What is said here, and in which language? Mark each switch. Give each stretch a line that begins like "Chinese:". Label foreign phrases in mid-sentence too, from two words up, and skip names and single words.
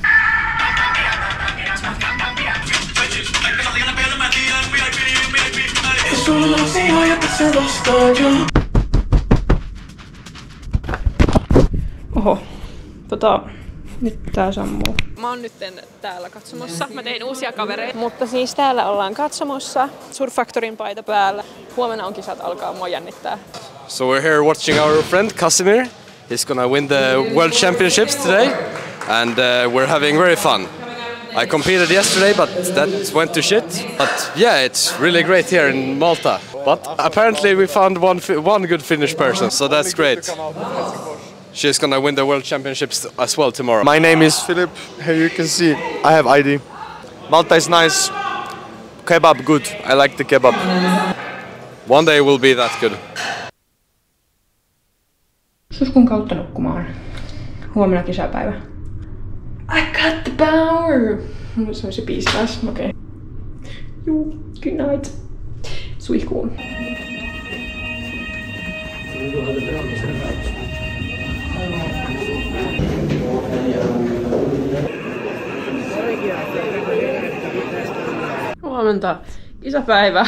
Finnish: Oho, nyt tää sammuu. Mä oon nyt täällä katsomossa. Mä tein uusia kavereita. Mutta siis täällä ollaan katsomossa. Surf Factoryn paita päällä. Huomenna on kisat, alkaa mua jännittää.
English: So we're here watching our friend Casimir. He's gonna win the World Championships today. And we're having very fun. I competed yesterday, but that went to shit. But yeah, it's really great here in Malta. But apparently we found one good Finnish person, so that's great. She's gonna win the World Championships as well tomorrow. My name is Philip. Here you can see I have ID. Malta is nice. Kebab good. I like the kebab. One day will be that good.
Finnish: Suskun kautta nukkumaan. Huomenna kisapäivä.
English: I got the power!
Finnish: Se on se biisi taas. Okei. Okay. Juu,
English: good night.
Finnish: Suihkuun. Huomenta. Kisapäivä.